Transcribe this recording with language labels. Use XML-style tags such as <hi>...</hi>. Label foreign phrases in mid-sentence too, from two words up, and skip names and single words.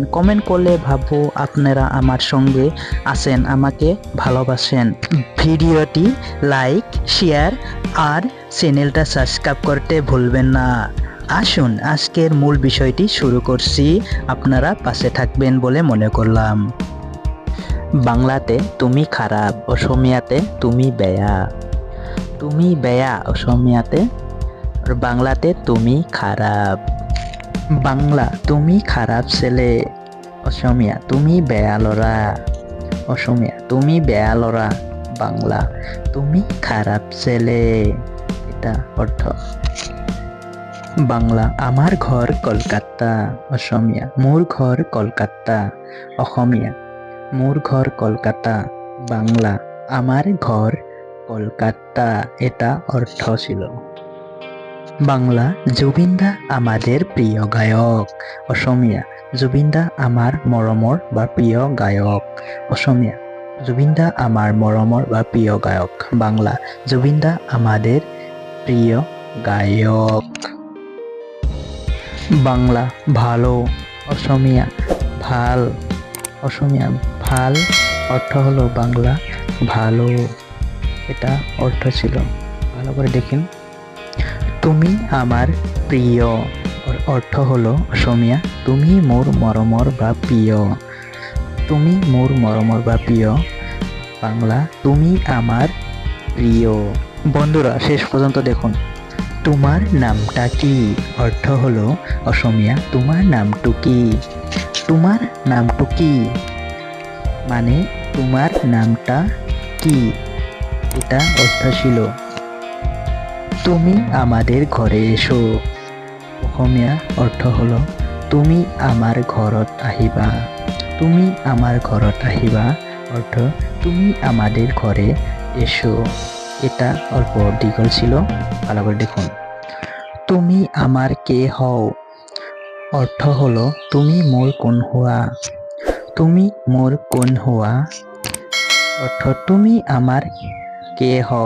<bn>কমেন্ট করলে ভাববো আপনারা আমার সঙ্গে আছেন, আমাকে ভালোবাসেন। ভিডিওটি লাইক, শেয়ার আর চ্যানেলটা সাবস্ক্রাইব করতে ভুলবেন না। আসুন আজকের মূল বিষয়টি শুরু করছি, আপনারা পাশে থাকবেন বলে মনে করলাম। বাংলাতে তুমি খারাপ,</bn> <as>অসমীয়াতে তুমি বেয়া। তুমি বেয়া অসমীয়াতে,</as> <bn>আর বাংলাতে তুমি খারাপ। বাংলা তুমি খারাপ ছেলে,</bn> <as>অসমীয়া তুমি বেয়া লরা। অসমীয়া তুমি বেয়া লরা,</as> <bn>বাংলা তুমি খারাপ ছেলে। এটা অর্থ। বাংলা আমার ঘর কলকাতা, অসমীয়া</bn> <as>মোর ঘর</as> <bn>কলকাতা।</bn> <as>অসমীয়া মোর ঘর কলকাতা, বাংলা</as> <bn>আমার ঘর</bn> <as>কলকাতা।</as> <bn>এটা অর্থ ছিল। বাংলা জুবিনদা আমাদের প্রিয় গায়ক, অসমীয়া জুবিনদা</bn> <as>আমার মৰমৰ বা প্রিয় গায়ক। অসমীয়া জুবিনদা আমার মৰমৰ বা প্রিয় গায়ক, বাংলা জুবিনদা</as> <bn>আমাদের প্রিয় গায়ক। বাংলা ভালো,</bn> <as>অসমীয়া ভাল।</as> <bn>অসমীয়া ভাল অর্থ হলো বাংলা ভালো। এটা অর্থ ছিল। ভালো করে দেখেন। তুমি আমার প্রিয় অর্থ হলো অসমীয়া</bn> <as>তুমি মোর মৰমৰ বা প্রিয়। তুমি মোর মৰমৰ বা প্রিয়, বাংলা</as> <bn>তুমি আমার প্রিয়। বন্ধুরা শেষ পর্যন্ত দেখুন। তোমার নামটা কি অর্থ হলো অসমীয়া</bn> <as>তোমার নামটো কি। তোমার নামটো কি</as> <bn>মানে তোমার নামটা কি, এটা অর্থ ছিল। তুমি আমাদের ঘরে এসো, অসমীয়া অর্থ হলো</bn> <as>তুমি আমার ঘৰত আহিবা। তুমি আমার ঘৰত আহিবা</as> <bn>অর্থ তুমি আমাদের ঘরে এসো। এটা অল্প দীঘল ছিল, ভালো করে দেখুন। তুমি আমার কে হও অর্থ হলো</bn> <as>তুমি মোর কোন হওয়া। তুমি মোর কোন হওয়া</as> <bn>অর্থ তুমি আমার কে হও।</bn>